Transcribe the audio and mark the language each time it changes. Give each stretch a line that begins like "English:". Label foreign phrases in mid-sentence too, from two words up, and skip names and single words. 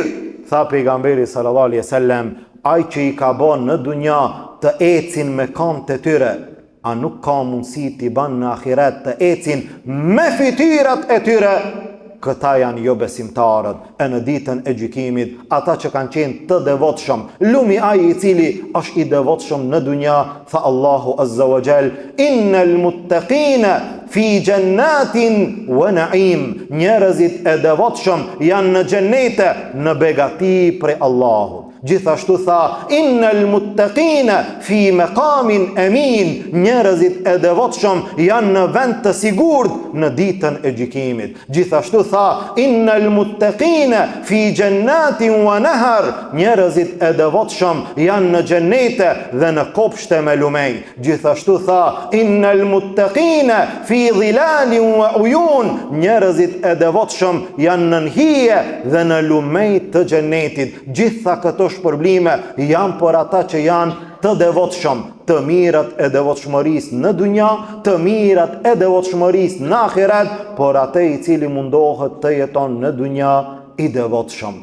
Albanian: Tha pejgamberi
Arabic: صلى الله عليه وسلم,
Albanian: ai që i ka bën në dunja të ecin me kamb të tyre, a nuk ka mundësi t'i ban në ahiret të ecin me fytyrat e tyre? Këta janë jo besimtarët, e në ditën e gjykimit, ata që kanë qenë të devotshëm, lumi ai i cili është i devotshëm në dunja, tha Allahu
Arabic: عز وجل, إن المتقين في جنات ونعيم.
Albanian: Njerëzit e devotshëm janë në xhenete, në begati prej Allahut. Gjithashtu tha,
Arabic: إن المتقين في مقام أمين.
Albanian: Njerëzit e devotshëm janë në vend të sigurt në ditën e gjykimit. Gjithashtu tha,
Arabic: إن المتقين في جنات ونهر.
Albanian: Njerëzit e devotshëm janë në xhenete dhe në kopshte me lumej. Gjithashtu tha,
Arabic: إن المتقين في ظلال وعيون.
Albanian: Njerëzit e devotshëm janë në hije dhe në lumej të xhenetit. Gjitha këto shpërblime janë për ata që janë të devotshëm, të mirat e devotshmërisë në dunja, të mirat e devotshmërisë në ahiret, por atë i cili mundohet të jeton në dunja i devotshëm.